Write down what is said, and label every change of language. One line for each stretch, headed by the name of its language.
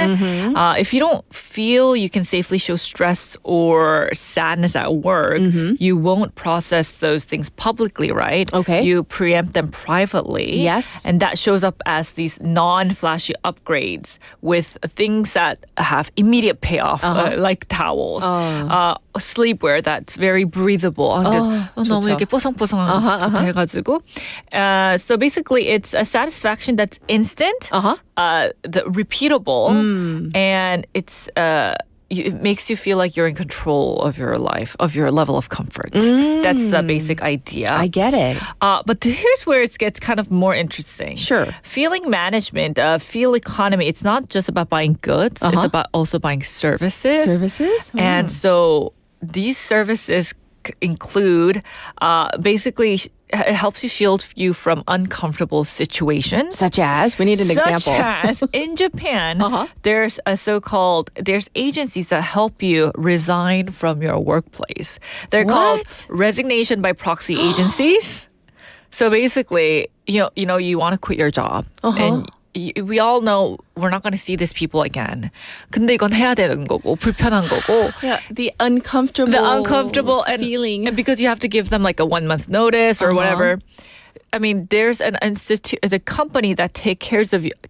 English: If you don't feel you can safely show stress or sadness at work, you won't process those things publicly, right? Okay. You preempt them privately. Yes. And that shows up as these non-flashy upgrades with things that have immediate payoff, like towels, sleepwear that's very breathable.
Korean: 너무 이렇게 뽀송뽀송한 거 해가지고.
English: So basically, it's a satisfaction that's instant, repeatable, and it makes you feel like you're in control of your life, of your level of comfort. That's the basic idea. I get it. But here's where it gets kind of more interesting. Sure. Feeling management, Feelconomy, it's not just about buying goods. It's about also buying services. Services? And so these services include basically it helps you shield you from uncomfortable situations. Such as? We need an example. Such as, in Japan, there's agencies that help you resign from your workplace. They're called resignation by proxy agencies. So basically, you want to quit your job. And we all know we're not going to see these people again.
Korean: 근데 이건 해야 되는 거고 불편한 거고.
English: Yeah, the uncomfortable feeling. And because you have to give them like a 1 month notice or whatever. I mean, there's the company that takes care of you.